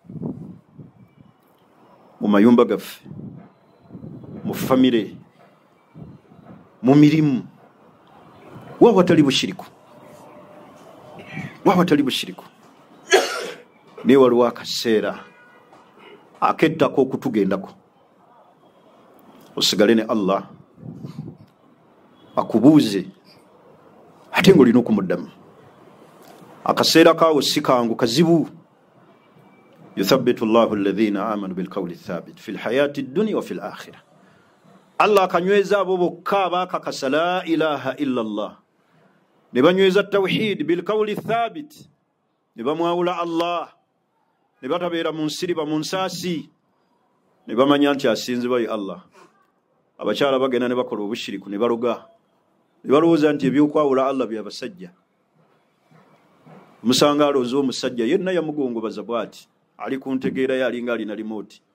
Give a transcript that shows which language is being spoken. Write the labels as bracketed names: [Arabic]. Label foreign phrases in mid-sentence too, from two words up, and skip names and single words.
[Ganda] mu mayumba gaffe mu famire mu mirimu wawatali bushiriku ne waliwo akaseera akettako okutugendako osigale ne Allah akubuuze ate ng'olina okumuddamu akaseera kaawo si kangu kazibu [Arabic] يثبت الله الذين آمنوا بالقول الثابت في الحياة الدنيا وفي الآخرة [Ganda] Allah akanyweza abo bokka abaakakasa [Arabic] لا إله إلا الله [Ganda] ne banyweza tawhid [Arabic] بالقول الثابت [Ganda] ne bamwawula Allah ne batabeera mu nsiriba mu nsaasi ne bamanya nti asinzibwa ye Allah abakyala bagenda ne bakola obushiriku ne baloga ne balowooza nti ebyokwawula Allah bya basajja omusanga alooza omusajja yenna yamugongobaza bw'ati ali ku ntegeera ye alinga alina limoti